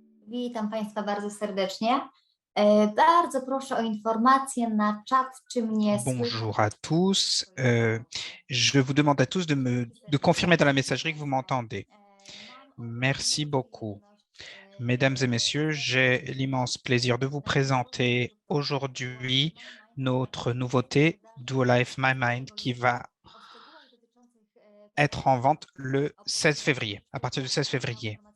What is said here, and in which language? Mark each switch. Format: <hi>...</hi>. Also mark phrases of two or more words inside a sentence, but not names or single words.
<pl>Witam Państwa bardzo serdecznie. Bardzo proszę o informację na czat, czy mnie</pl> <fr>Bonjour à tous. Je vous demande à tous de confirmer dans la messagerie que vous m'entendez. Merci beaucoup. Mesdames et messieurs, j'ai l'immense plaisir de vous présenter aujourd'hui notre nouveauté Duolife My Mind qui va être en vente le 16 février, à partir du 16 février.</fr>